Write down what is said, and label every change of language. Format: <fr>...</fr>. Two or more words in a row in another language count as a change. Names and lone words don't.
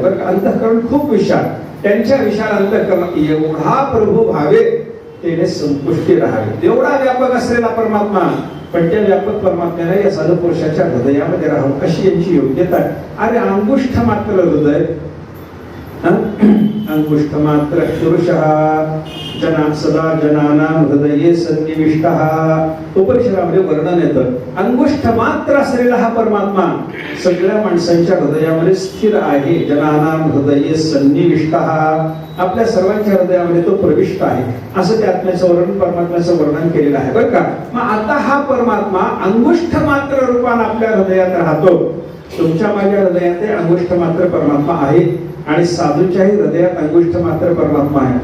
<mr>बरं, अंतःकरण खूप विशाल, त्यांच्या विशाल अंतःकरणात एवढा प्रभू भावे त्याने संतुष्टी राहावे एवढा व्यापक असलेला परमात्मा. पण त्या व्यापक परमात्म्याला या साधू पुरुषाच्या हृदयामध्ये राहावं अशी यांची योग्यता आहे.</mr> <sa>अरे अंगुष्ठ मात्र हृदय, अंगुष्ठ मात्र पुरुषः जना सदा जनानां हृदये सन्निविष्टः.</sa> <mr>उपनिषदामध्ये वर्णन येतं अंगुष्ठ मात्र असलेला हा परमात्मा सगळ्या माणसांच्या हृदयामध्ये स्थिर आहे.</mr> <sa>जनानां हृदये सन्निविष्टः,</sa> <mr>आपल्या सर्वांच्या हृदयामध्ये तो प्रविष्ट आहे असं त्या आत्म्याचं वर्णन परमात्म्याचं वर्णन केलेलं आहे. बरं का, मग आता हा परमात्मा अंगुष्ठ मात्र रूपाने आपल्या हृदयात राहतो. तुमच्या माझ्या हृदयात अंगुष्ठ मात्र परमात्मा आहे आणि साधूच्याही हृदयात अंगुष्ठ मात्र परमात्मा आहे.</mr>